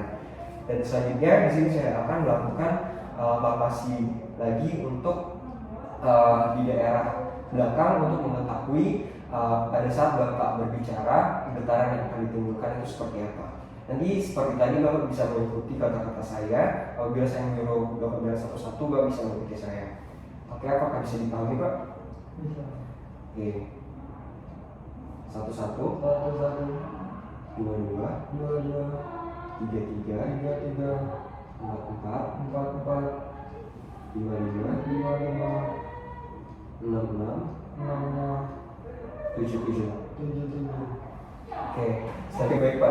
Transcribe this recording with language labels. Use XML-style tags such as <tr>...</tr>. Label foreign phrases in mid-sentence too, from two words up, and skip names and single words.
<id>Dan selanjutnya di sini saya akan melakukan palpasi lagi untuk di daerah belakang untuk mengetahui pada saat Bapak berbicara getaran yang akan ditimbulkan itu seperti apa. Nanti seperti tadi Bapak bisa mengikuti kata-kata saya. Apabila saya menyuruh Bapak bilang satu-satu, Bapak bisa mengikuti saya. Oke, apakah bisa dipahami Pak? Bisa. Oke. Satu-satu. Satu-satu. Dua-dua. Dua-dua. Tiga-tiga. Tiga-tiga. Empat-empat. Empat-empat. Lima-lima. Lima-lima. Enam-enam. Enam-enam. Tujuh-tujuh. Tujuh-tujuh. Oke, baik Pak.</id>